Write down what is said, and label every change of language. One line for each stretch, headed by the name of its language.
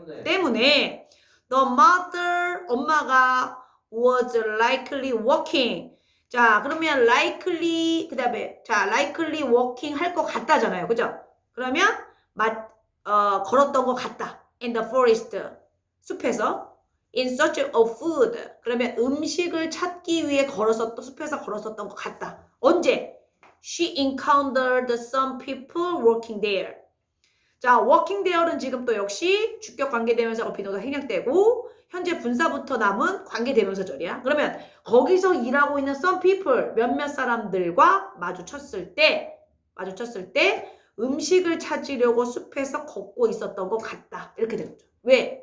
Korean: 때문에
English: the mother
Korean: 엄마가
English: was likely walking
Korean: 자 그러면 likely 그 다음에 자
English: likely walking
Korean: 할 것 같다잖아요. 그죠? 그러면 걸었던 것 같다.
English: in the forest
Korean: 숲에서
English: in search of food
Korean: 그러면 음식을 찾기 위해 숲에서 걸었었던 것 같다. 언제?
English: She encountered some people working there.
Korean: 자,
English: working there
Korean: 는 지금 또 역시 주격 관계대명사가 비동사 생략되고 현재 분사부터 남은 관계대명사절이야. 그러면 거기서 일하고 있는
English: some people
Korean: 몇몇 사람들과 마주쳤을 때 음식을 찾으려고 숲에서 걷고 있었던 것 같다. 이렇게 되는 거죠. 왜?